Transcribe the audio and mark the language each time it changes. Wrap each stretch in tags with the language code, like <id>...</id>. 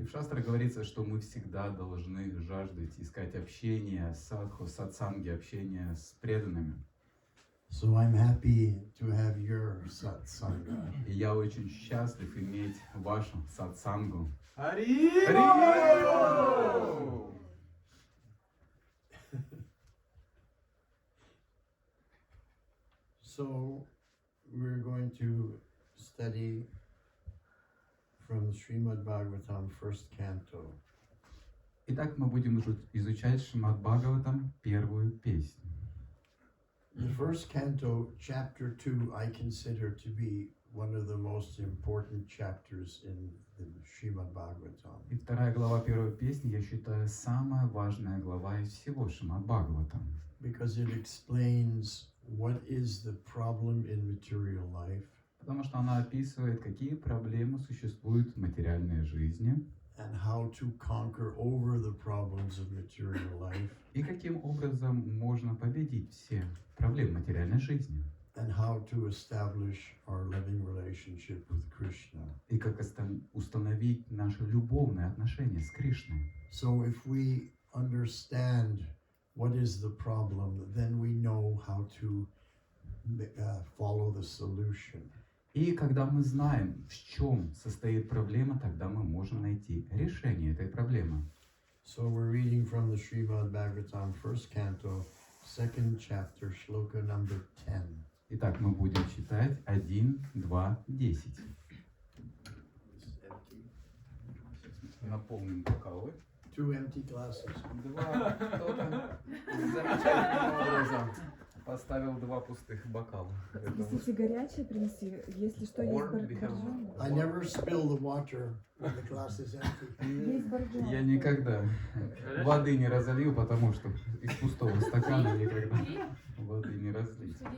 <ru>И в Шастре говорится, что мы всегда должны жаждать искать общения, садху, сатсанги, общения с преданными.</ru> <en>So I'm happy to have your satsanga.</en> <ru>И я очень счастлив иметь вашу сатсангу.</ru> <en>So we're going to study from the Srimad Bhagavatam, first canto.</en> <ru>Итак, мы будем изучать Шримад Бхагаватам, первую песню.</ru> <en>The first canto, chapter 2, I consider to be one of the most important chapters in the Srimad Bhagavatam.</en> <ru>И вторая глава первой песни, я считаю, самая важная глава из всего Шримад Бхагаватам.</ru> <en>Because it explains what is the problem in material life.</en> <ru>Потому что она описывает, какие проблемы существуют в материальной жизни.</ru> <en>And how to conquer over the problems of material life.</en> <ru>И каким образом можно победить все проблемы материальной жизни.</ru> <en>And how to establish our loving relationship with Krishna.</en> <ru>И как установить наши любовные отношения с Кришной.</ru> <en>So if we understand what is the problem, then we know how to follow the solution.</en> <ru>И когда мы знаем, в чем состоит проблема, тогда мы можем найти решение этой проблемы.</ru> <en>So we're reading from the Srimad Bhagavatam, first canto, second chapter, shloka number 10.</en> <ru>Итак, мы будем читать 1, 2, 10. Наполним бокалы.</ru> <en>2 empty glasses.</en> <ru>Кто-то замечательным образом поставил 2 пустых бокала. Если горячее принеси, если что, есть боржоми.</ru> <en>I never spill the water when the glass is empty.</en> <ru>Есть боржоми. Я никогда воды не разолью, потому что из пустого стакана никогда воды не разлить.</ru>